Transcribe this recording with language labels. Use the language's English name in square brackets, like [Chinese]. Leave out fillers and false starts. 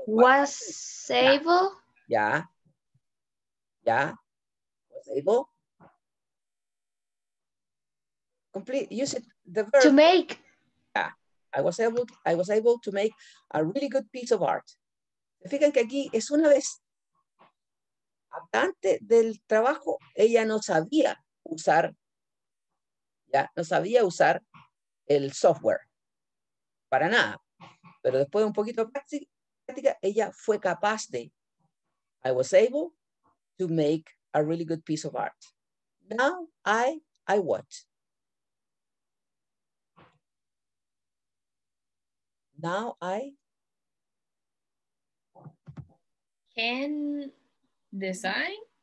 [English] was able. Yeah. Yeah. Was able. Complete. Use it. The verb. To make. Yeah. I was able to make a really good piece of art. [Spanish] Fijan que aquí es una vez. Antes del trabajo, ella no sabía usar, ya, no sabía usar el software. Para nada. Pero después de un poquito de práctica, ella fue capaz de. [English] I was able to make a really good piece of art. Now I what? Now I can design.